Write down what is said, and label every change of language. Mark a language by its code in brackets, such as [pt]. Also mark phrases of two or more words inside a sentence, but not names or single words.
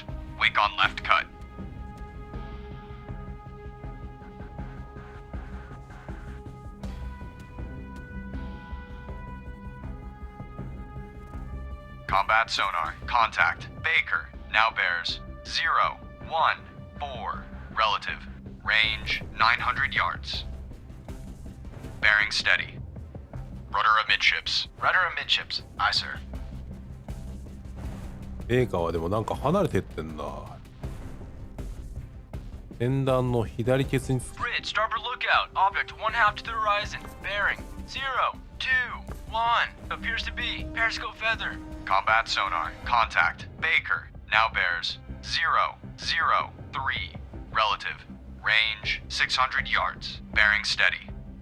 [en] Wake on left cut. Combat sonar. Contact. Baker. Now bears 014. Relative. Range 900 yards. Bearing steady. Rudder amidships. Rudder amidships. Aye, sir. [ja] ベイカーはでもなんか離れてってんな。先端の左ケツにつく。 [en] Bridge, starboard lookout. Object 1/2 to the horizon. Bearing 021. Appears to be periscope feather. Combat sonar. Contact. Baker. Now bears 003. Relative. Range 600 yards. Bearing steady.